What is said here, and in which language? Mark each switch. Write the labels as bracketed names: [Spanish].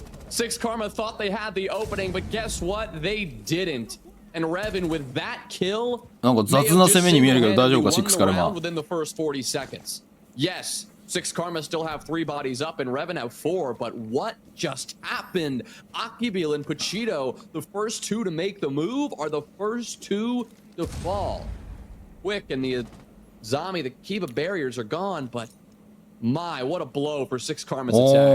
[English] Six Karma thought they had the opening, but guess what? They didn't. And REVEN with that kill, [Japanese] なんか雑な攻めに見えるけど大丈夫か、6からまあ。 [English] within the first 40 seconds. Yes, Six Karma still have 3 bodies up and REVEN have 4, but what just happened? Akibil and Pachito, the first 2 to make the move, are the first 2 to fall. Quick and the Zami, the Kiba barriers are gone, but my, what a blow for Six Karma's attack.